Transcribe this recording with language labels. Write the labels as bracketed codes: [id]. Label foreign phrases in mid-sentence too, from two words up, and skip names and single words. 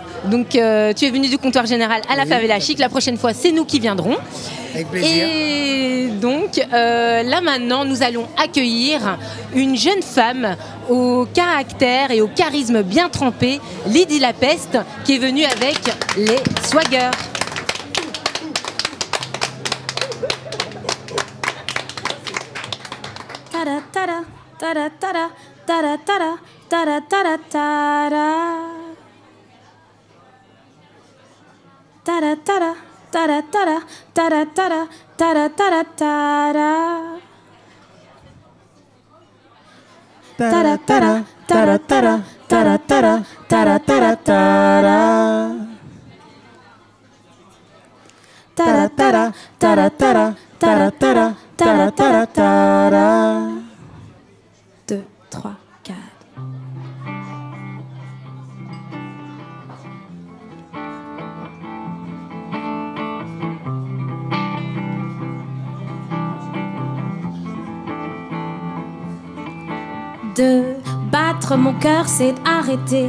[fr] Donc tu es venu du comptoir général à la Favela Chic. La prochaine fois, c'est nous qui viendrons. Avec plaisir. Et donc là maintenant, nous allons accueillir une jeune femme au caractère et au charisme bien trempé, Lydie Lapeste, qui est venue avec les Swaggers. Tada tada tada tada tada tada tada tada tada tada tada tada tada tada tada tada tada tada. Tada tada tada tada tada tada tada tada tada. Tada tada tada tada tada tada tada tada tada. 2, 3, 4. De battre mon cœur, c'est arrêter.